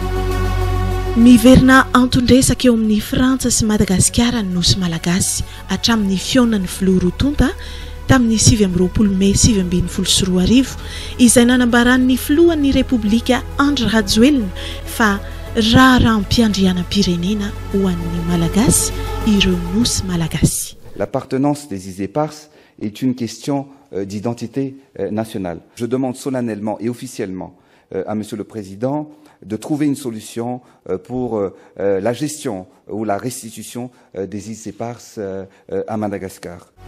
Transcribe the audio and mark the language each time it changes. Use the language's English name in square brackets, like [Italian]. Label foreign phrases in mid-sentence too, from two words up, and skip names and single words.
[Malagasy] Miverina antondresaka eo amin'ny Frantsa sy Madagasikara ny Nosy Malagasy hatramin'ny fionan'ny filorotonta tamin'ny 7 Mey 2012 izay nanambaran'ny filohan'ny Repoblika Andry Rajoelina fa raharam-piandrianam-pirenena ho an'ny Malagasy ireo Nosy Malagasy. [French] L'appartenance des Isépars est une question d'identité nationale. Je demande solennellement et officiellement à Monsieur le Président de trouver une solution pour la gestion ou la restitution des Isépars à Madagascar.